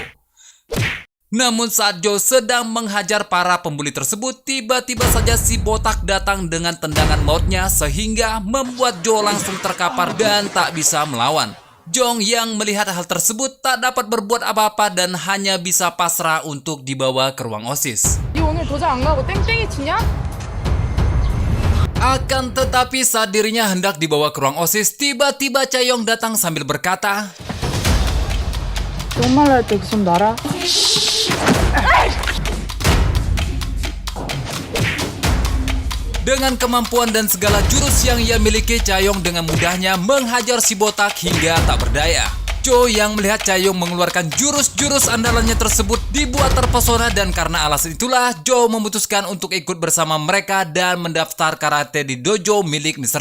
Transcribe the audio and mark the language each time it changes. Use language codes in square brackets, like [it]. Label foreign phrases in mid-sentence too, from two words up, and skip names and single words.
[id] Namun saat Jo sedang menghajar para pembuli tersebut, tiba-tiba saja si botak datang dengan tendangan mautnya sehingga membuat Jo langsung terkapar dan tak bisa melawan. Jong yang melihat hal tersebut tak dapat berbuat apa-apa dan hanya bisa pasrah untuk dibawa ke ruang OSIS. [ko] 니 오늘 도장 안 가고 땡땡이 치냐? [id] Akan tetapi saat dirinya hendak dibawa ke ruang OSIS, tiba-tiba Chaeyong datang sambil berkata, [ko] 똥 말할 때 좀 놔라. [id] dengan kemampuan dan segala jurus yang ia miliki, Chaeyong dengan mudahnya menghajar si botak hingga tak berdaya. Jo yang melihat Chaeyong mengeluarkan jurus-jurus andalannya tersebut dibuat terpesona, dan karena alasan itulah Jo memutuskan untuk ikut bersama mereka dan mendaftar karate di dojo milik Mr.